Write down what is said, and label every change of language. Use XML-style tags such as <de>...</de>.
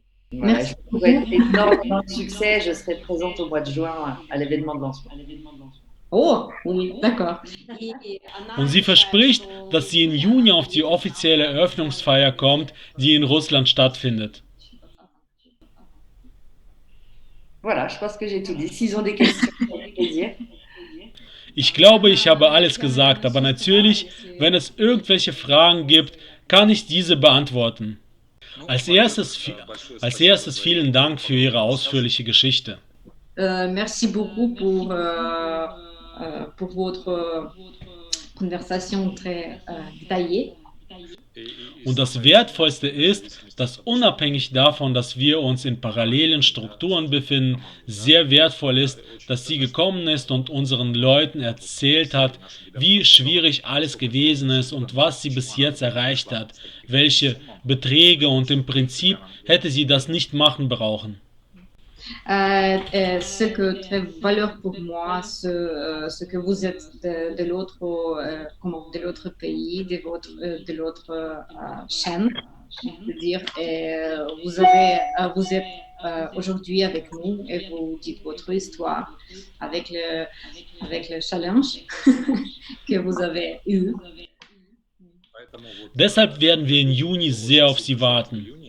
<fr>Voilà, je vous souhaite énormément de succès. Je serai présente au mois de juin à l'événement de lancement. Oh, oui, d'accord.</fr> <de>Und sie verspricht, dass sie im Juni auf die offizielle Eröffnungsfeier kommt, die in Russland stattfindet.</de> <fr>Voilà, je pense que j'ai tout dit. S'ils ont des questions, avec plaisir.</fr> <de>Ich glaube, ich habe alles gesagt, aber natürlich, wenn es irgendwelche Fragen gibt, kann ich diese beantworten. Als erstes vielen Dank für Ihre ausführliche Geschichte.</de> <fr>Merci beaucoup pour votre conversation très détaillée.</fr> <de>Und das Wertvollste ist, dass unabhängig davon, dass wir uns in parallelen Strukturen befinden, sehr wertvoll ist, dass sie gekommen ist und unseren Leuten erzählt hat, wie schwierig alles gewesen ist und was sie bis jetzt erreicht hat, welche Beträge, und im Prinzip hätte sie das nicht machen brauchen.</de> <fr>Ce que très valeur pour moi, ce que vous êtes de l'autre, de l'autre pays, de l'autre chaîne, je veux dire. Et vous êtes aujourd'hui avec nous et vous dites votre histoire avec le challenge que vous avez eu.</fr> <de>Deshalb werden wir im Juni sehr auf sie warten.</de>